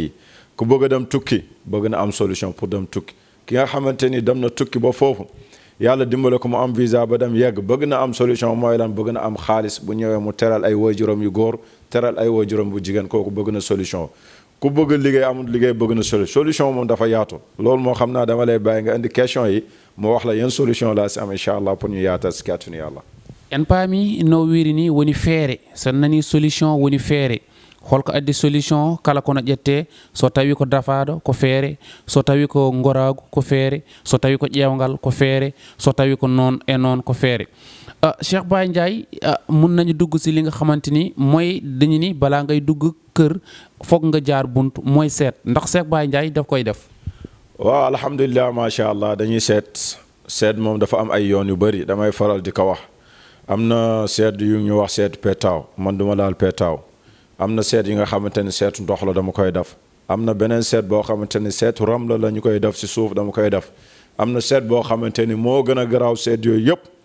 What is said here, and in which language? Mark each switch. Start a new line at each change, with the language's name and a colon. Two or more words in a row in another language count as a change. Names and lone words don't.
Wolof: yi ku bëgg a dem tukki bëgg na am solution pour dem tukki ki nga xamante ni dem na tukki ba foofu yàlla dimbale ko mu am visa ba dem yegg bëgg na am solution mooy lan bëgg na am xaalis bu ñëwee mu teral ay waajuram yu góor teral ay waajuram bu jigéen kooku bëgg na solution ku bëgg liggéey amul liggéey bëgg na solution moom dafa yaatu loolu moo xam naa dama lay bàyyi nga indi question yi moo wax la yan solution laa si am
Arabic: incha allah
Wolof: pour ñu yaatal si kàttanu yàlla
Fula: en paami no wirini woni feere so nani solution woni feere holko addi solution kala kono ƴette so tawi ko dafaɗo ko feere so tawi ko goragu ko feere so tawi ko ƴewgal ko feere so tawi ko noon e noon ko feere
Wolof: Cheikh Baye Ndiaye mun nañu dugg si li nga xamante ni mooy dañu ni balaa ngay dugg kër foog nga jaar bunt mooy seet ndax Cheikh Baye Ndiaye daf koy def waaw alhamdulilah
Arabic: macha allah
Wolof: dañuy seet moom dafa am ay yoon yu bëri damay faral di ko wax am na seet yu ñu wax seetu petaaw man duma laal petaaw am na seet yi nga xamante ni seetu ndox la dama koy def am na beneen seet boo xamante ni seetu ram la ñu koy def si suuf dama koy def am na seet boo xamante ni moo gën a garaaw seet yooyu yëpp